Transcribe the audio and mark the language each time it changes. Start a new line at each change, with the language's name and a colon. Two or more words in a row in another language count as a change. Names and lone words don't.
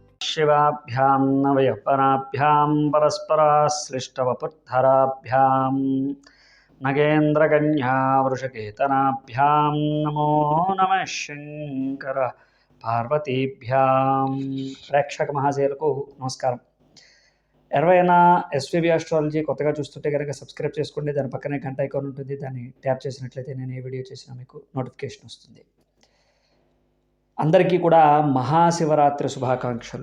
Sanskrit: शिवाभ्यां नवयपराभ्यां परस्पराश्लिष्टवपुर्धराभ्यां नगेन्द्रकन्या वृषकेतनाभ्यां नमो नमः शंकर పార్వతీభ్యాం.
Telugu: ప్రేక్షక మహాశయులకు నమస్కారం. ఎవరైనా ఎస్వీబీ ఆస్ట్రాలజీ కొత్తగా చూస్తుంటే కనుక సబ్స్క్రైబ్ చేసుకోండి. దాని పక్కనే గంట ఐకాన్ ఉంటుంది, దాన్ని ట్యాప్ చేసినట్లయితే నేను ఏ వీడియో చేసినా మీకు నోటిఫికేషన్ వస్తుంది. అందరికీ కూడా మహాశివరాత్రి శుభాకాంక్షలు.